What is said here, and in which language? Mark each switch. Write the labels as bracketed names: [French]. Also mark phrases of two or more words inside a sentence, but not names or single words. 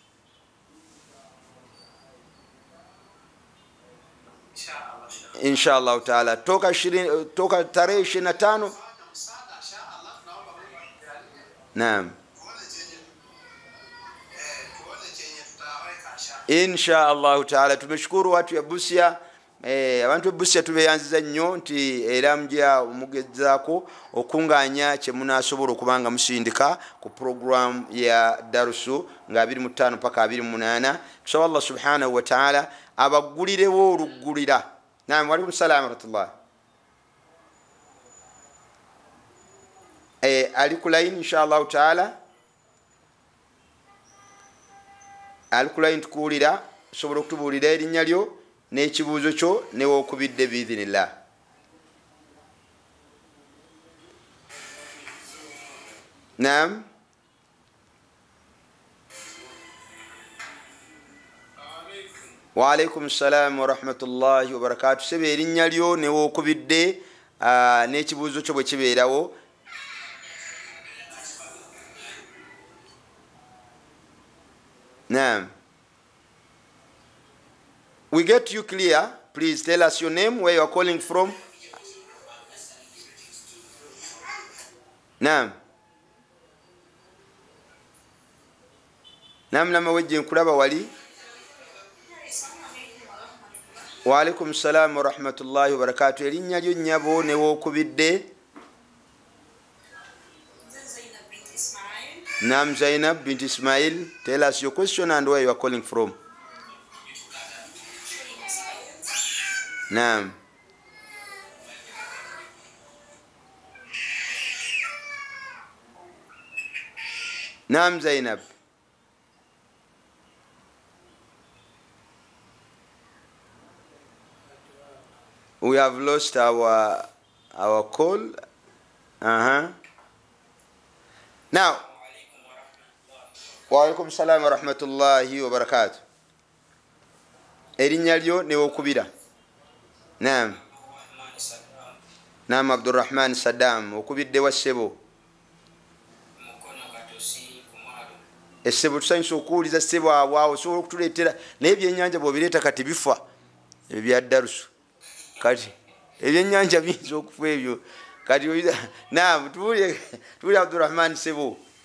[Arabic] إن شاء الله تعالى [Swahili] toka tarehe 25. Naam. [Arabic] إن شاء الله تعالى [Swahili] tumeshukuru watu ya Busia. [Ganda] Abantu Busia tubeyanziza nnyo nti era mujja omugezaako okunganya kye munasobola okubanga musindika ku program ya darusu nga 25 paka 28. Tusaba [Arabic] الله سبحانه وتعالى [Ganda] abagulirewo olugulira. [Arabic] نعم، وعليكم السلام ورحمة الله. [Ganda] Ali ku line [Arabic] إن شاء الله تعالى. [Ganda] Ali ku line tukuulira sobola okutubuulira erinnya lyo n'ekibuuzo kyo newookubidde biidhinillah. Naam. [Arabic] وعليكم السلام ورحمة الله وبركاته. [Ganda] Sebe erinnya lyo newookubidde n'ekibuuzo kyo bwe kibeerawo. Naam. [English] We get you clear. Please tell us your name, where you are calling from. Naam. [Ganda] Naam, nama wejje nkulaba wali. [Arabic] وعليكم السلام ورحمة الله وبركاته. [Ganda] Erinnya lyo nnyabo newookubidde. Naam, Zainab bint Ismail. [English] Tell us your question and where you are calling from. Naam. Naam, Zainab. We have lost our call. Now, [Arabic] وعليكم السلام ورحمة الله وبركاته. [Ganda] Erinnya lyo newookubira. Naam. Naam, Abdurrahman Saddam okubidde wa ssebo. Essebo tusanyusa okuwuliza ssebo awo osobola okutuleetera naye ebyennyanja bw'obireeta kati bifa ebya darusu kati ebyennyanja biyinza okufa ebyo kati naam tuwulire Abdurrahman ssebo.